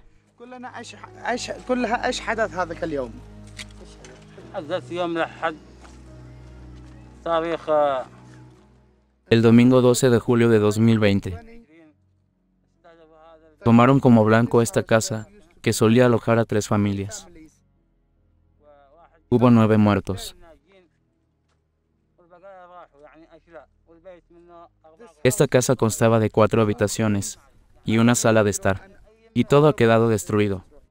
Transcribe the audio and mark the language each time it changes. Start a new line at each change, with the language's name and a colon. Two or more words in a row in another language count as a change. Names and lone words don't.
Arabic: كلها ايش حدث هذاك اليوم؟ حدث يوم الأحد تاريخ
Spanish: El domingo 12 de julio de 2020. Tomaron como blanco esta casa, que solía alojar a 3 familias. Hubo 9 muertos. Esta casa constaba de 4 habitaciones y una sala de estar, y todo ha quedado destruido.